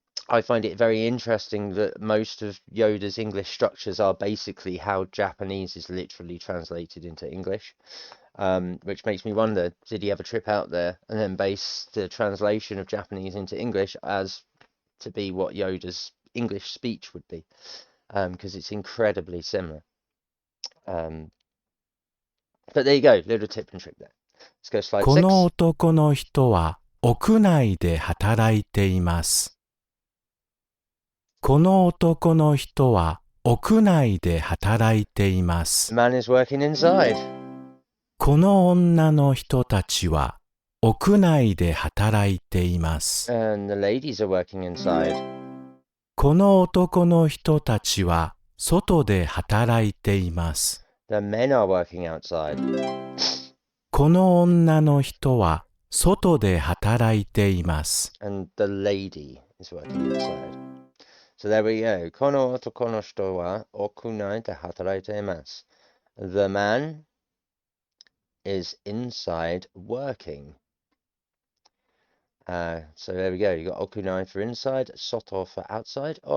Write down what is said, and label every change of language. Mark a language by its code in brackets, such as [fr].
[en] I find it very interesting that most of Yoda's English structures are basically how Japanese is literally translated into English, which makes me wonder, did he have a trip out there and then base the translation of Japanese into English as to be what Yoda's English speech would be, because it's incredibly similar. But there you go, little tip and trick there. Let's go slide 6. [ja] この男の人は屋内で働いています。この男の人は屋内で働いていま [en] The [ja] す。 [en] man is working inside. [ja] この女の人たちは屋内で働いています。 [en] And the ladies are working inside. [ja] この男の人たちは外で働いています。 [en] The men are working outside. [ja] この女の人は外で働いています。 [en] And the lady is working outside. So there we go. [ja] この男の人は屋内で働いています。 [en] The man is inside working. So there we go. You got 屋内 for inside, 外 for outside.